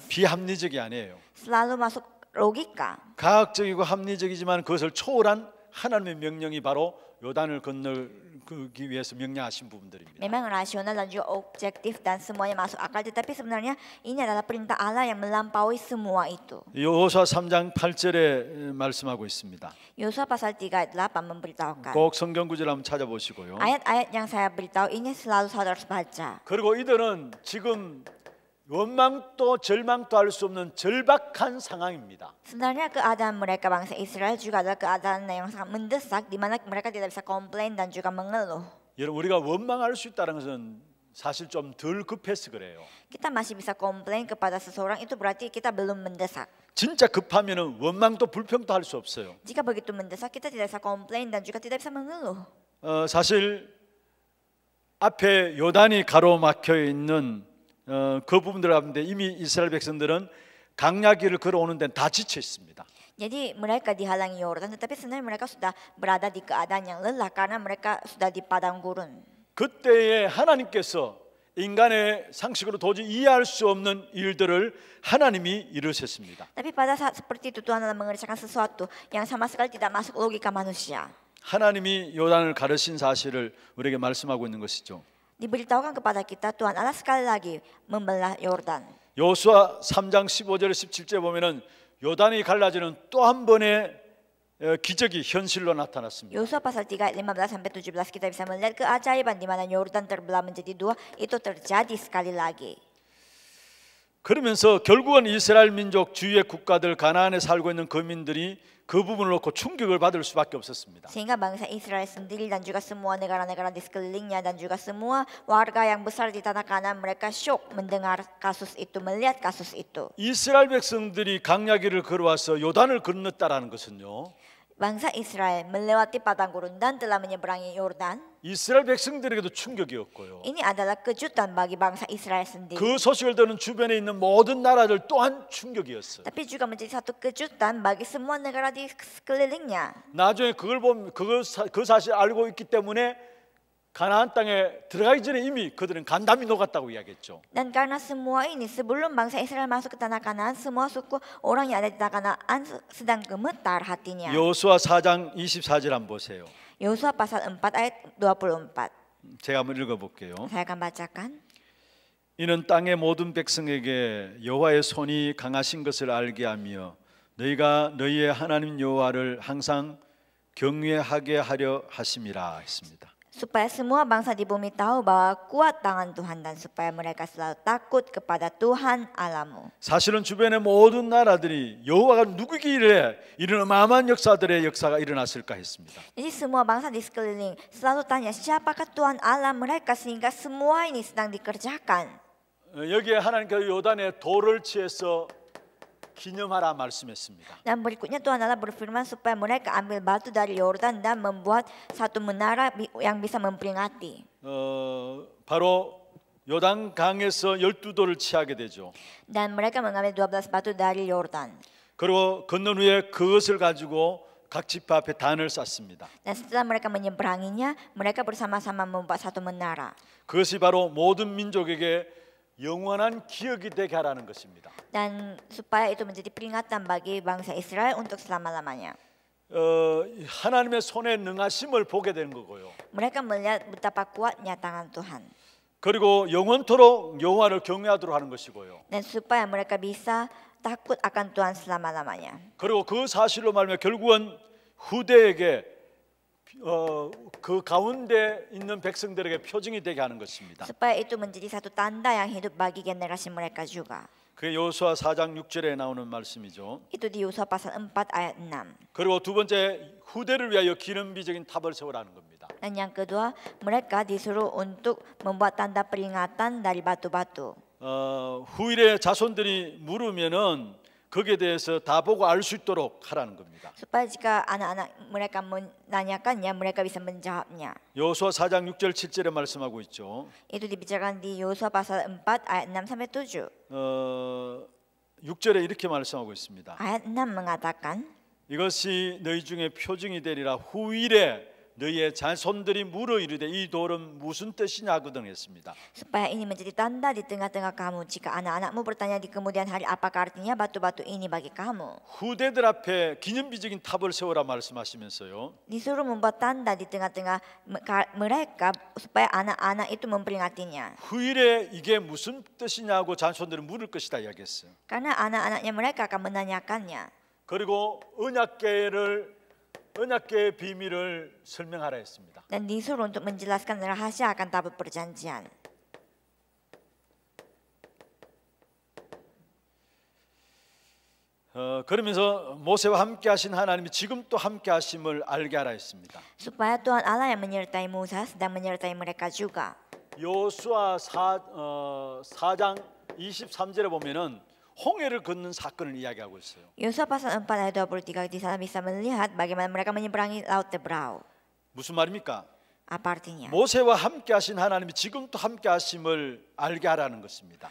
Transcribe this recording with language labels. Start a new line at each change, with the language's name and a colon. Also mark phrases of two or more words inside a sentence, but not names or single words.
Korean: 비합리적이 아니에요.
Indonesian: selalu masuk logika.
Korean: 과학적이고 합리적이지만 그것을 초월한 하나님의 명령이 바로 요단을 건너기 위해서 명령하신 부분들입니다.
Indonesian: Memang rasional dan juga objektif dan semuanya masuk akal, tetapi sebenarnya ini adalah perintah Allah yang melampaui semua itu.
Korean: 여호수아 3장 8절에 말씀하고 있습니다.
Indonesian: Yosua pasal 3 ayat 8 memberitahukan.
Korean: 꼭 성경 구절 한번 찾아보시고요.
Indonesian: Ayat-ayat yang saya beritahu ini selalu saudara harus baca.
Korean: 그리고 이들은 지금 원망도 절망도 할 수 없는 절박한 상황입니다.
Indonesian: Sebenarnya keadaan mereka bangsa Israel juga adalah keadaan yang sangat mendesak, di mana mereka tidak bisa komplain dan juga mengeluh.
Korean: 여러분 우리가 원망할 수 있다는 것은 사실 좀 덜 급해서 그래요.
Indonesian: Kita masih bisa komplain kepada seseorang, itu berarti kita belum mendesak.
Korean: 진짜 급하면은 원망도 불평도 할 수 없어요.
Indonesian: Jika begitu mendesak, kita tidak bisa komplain dan juga tidak bisa mengeluh.
Korean: 사실 앞에 요단이 가로막혀 있는 그 부분들 가운데 이미 이스라엘 백성들은 강야길을 걸어오는 데는 다 지쳐 있습니다.
Indonesian: Jadi mereka dihalangi Yordan, tetapi sebenarnya mereka sudah berada di keadaan yang lelah karena mereka sudah di padang gurun.
Korean: 그때에 하나님께서 인간의 상식으로 도저히 이해할 수 없는 일들을 하나님이 이루셨습니다.
Indonesian: Tapi pada saat seperti itu Tuhan Allah mengerjakan sesuatu yang sama sekali tidak masuk logika manusia.
Korean: 하나님이 요단을 가르신 사실을 우리에게 말씀하고 있는 것이죠.
Indonesian: Diberitahukan kepada kita Tuhan Allah sekali lagi membelah Yordan.
Korean: 여호수아 3장 15절에 17절에 보면은 요단이 갈라지는 또 한 번의 기적이 현실로 나타났습니다.
Indonesian: Yosua pasal 3 ayat 15 sampai 17 kita bisa melihat keajaiban di mana Yordan terbelah menjadi dua, itu terjadi sekali lagi.
Korean: 그러면서 결국은 이스라엘 민족 주위의 국가들 가나안에 살고 있는 거민들이 그 부분을 놓고 충격을 받을 수밖에 없었습니다.
Indonesian: Sehingga bangsa Israel sendiri dan juga semua negara-negara di sekelilingnya dan juga semua warga yang besar di tanah Kanaan mereka syok mendengar kasus itu, melihat kasus itu.
Korean: 이스라엘 백성들이 강야기를 걸어와서 요단을 건넜다라는 것은요.
Indonesian: Bangsa Israel melewati padang gurun dan telah menyeberangi Yordan.
Korean: 이스라엘 백성들에게도 충격이었고요.
Indonesian: Ini adalah kejutan bagi bangsa Israel sendiri.
Korean: 그 소식을 듣는 주변에 있는 모든 나라들 또한 충격이었어요.
Indonesian: Tapi juga menjadi satu kejutan bagi semua negara di sekelilingnya.
Korean: 나중에 그걸 보면 그 사실 알고 있기 때문에 가나안 땅에 들어가기 전에 이미 그들은 간담이 녹았다고 이야기했죠.
Indonesian: Dan karena semua ini sebelum bangsa Israel masuk ke tanah Kanaan, semua suku orang yang ada di tanah Kanaan sedang gemetar hatinya.
Korean: 여호수아 4장 24절 한번 보세요.
Indonesian: Yosua pasal 4 ayat 24.
Korean: 제가 한번 읽어볼게요.
Indonesian: Saya akan bacakan.
Korean: 이는 땅의 모든 백성에게 여호와의 손이 강하신 것을 알게 하며 너희가 너희의 하나님 여호와를 항상 경외하게 하려 하심이라 했습니다.
Indonesian: Supaya semua bangsa di bumi tahu bahwa kuat tangan Tuhan dan supaya mereka selalu takut kepada Tuhan Allahmu.
Korean: 사실은 주변의 모든 나라들이 여호와가 누구기에 이런 어마어마한 역사들의 역사가 일어났을까 했습니다.
Indonesian: Jadi semua bangsa di sekeliling selalu tanya siapakah Tuhan Allah mereka sehingga semua ini sedang dikerjakan.
Korean: 여기에 하나님께서 요단에 돌을 취해서 기념하라 말씀했습니다.
Indonesian: Dan berikutnya Tuhan Allah berfirman supaya mereka ambil batu dari Yordan dan membuat satu menara yang bisa memperingati.
Korean: 바로 요단 강에서 12돌을 취하게 되죠.
Indonesian: Dan mereka mengambil 12 batu dari Yordan.
Korean: 그리고 건넌 후에 그것을 가지고 각 지파 앞에 단을 쌓습니다.
Indonesian: Dan setelah mereka menyeberanginya, mereka bersama-sama membuat satu menara.
Korean: 그것이 바로 모든 민족에게 영원한 기억이 되게 하라는 것입니다.
Indonesian: Dan supaya itu menjadi peringatan bagi bangsa Israel untuk selama-lamanya.
Korean: 하나님의 손에 능하심을 보게 되는 거고요.
Indonesian: Mereka melihat betapa kuatnya tangan Tuhan.
Korean: 그리고 영원토록 여호와를 경외하도록 하는 것이고요.
Indonesian: Dan supaya mereka bisa takut akan Tuhan selama-lamanya.
Korean: 그리고 그 사실로 말미암아 결국은 후대에게 그 가운데 있는 백성들에게 표징이 되게 하는 것입니다.
Indonesian: Supaya itu menjadi satu tanda yang hidup bagi generasi mereka juga.
Korean: 그게 여호수아 4장 6절에 나오는 말씀이죠.
Indonesian: Itu di Yosua pasal 4 ayat 6.
Korean: 그리고 두 번째 후대를 위하여 기념비적인 탑을 세우라는 겁니다.
Indonesian: Dan yang kedua, mereka disuruh untuk membuat tanda peringatan dari batu-batu.
Korean: 후일의 자손들이 물으면은 거기에 대해서 다 보고 알 수 있도록 하라는 겁니다.
Indonesian: Supaya jika anak-anak mereka menanyakannya, mereka bisa menjawabnya.
Korean: 여호수아 4장 6절 7절에 말씀하고 있죠.
Indonesian: Itu dibicarakan di Yosua pasal 4 ayat 6 sampai 7.
Korean: 6절에 이렇게 말씀하고 있습니다.
Indonesian: Ayat 6 mengatakan,
Korean: 이것이 너희 중에 표징이 되리라. 후일에 너희의 자손들이 물어 이르되 이 돌은 무슨 뜻이냐 하거든 했습니다.
Indonesian: supaya ini menjadi tanda di tengah-tengah kamu. Jika anak-anakmu bertanya di kemudian hari apakah artinya batu-batu ini bagi kamu.
Korean: 후대들 앞에 기념비적인 탑을 세우라 말씀하시면서요.
Indonesian: Disuruh membuat tanda di tengah-tengah mereka supaya anak-anak itu memperingatinya.
Korean: 후일에 이게 무슨 뜻이냐고 자손들은 물을 것이다 이야기했어요.
Indonesian: Karena anak-anaknya mereka akan menanyakannya.
Korean: 그리고 언약궤의 비밀을 설명하라 했습니다.
Indonesian: Dan disuruh untuk menjelaskan rahasia akan tabut perjanjian.
Korean: 그러면서 모세와 함께 하신 하나님이 지금 또 함께 하심을 알게 하라 했습니다.
Indonesian: Supaya Tuhan Allah yang menyertai Musa sedang menyertai mereka juga.
Korean: 여호수아 4장 23절에 보면은 홍해를 걷는 사건을 이야기하고 있어요.
Indonesian: Yosua pasal 4 ayat 23 di sana bisa melihat bagaimana mereka menyeberangi laut Tebrau.
Korean: 무슨 말입니까?
Indonesian: Apa artinya?
Korean: 모세와 함께 하신 하나님이 지금 또 함께 하심을 알게 하라는 것입니다.